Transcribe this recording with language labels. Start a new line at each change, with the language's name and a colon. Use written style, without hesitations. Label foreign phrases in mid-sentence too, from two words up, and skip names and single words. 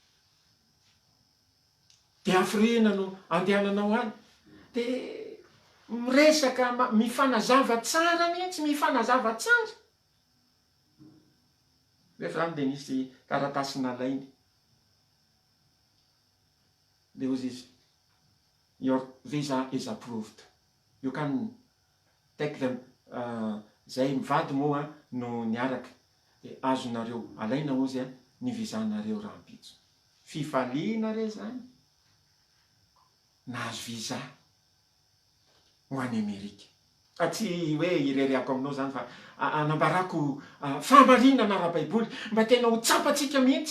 Malagasy: Dia hafirina no andehananao any. Dia miresaka, mifanazava tsara mihitsy, mifanazava tsara. Rehefa zany dia nisy taratasy nalainy. Dia hozy izy,
English: your visa is approved. You can take them.
Malagasy: Zay mivady moa no niaraka. Dia azonareo alaina ozy ny vizanareo rahampitso. Fifaliana re zany nahazo viza ho any Amerika. Tsy hoe irereako aminao zany fa anambarako famarinana ara-baiboly mba tena ho tsapatsika mihitsy.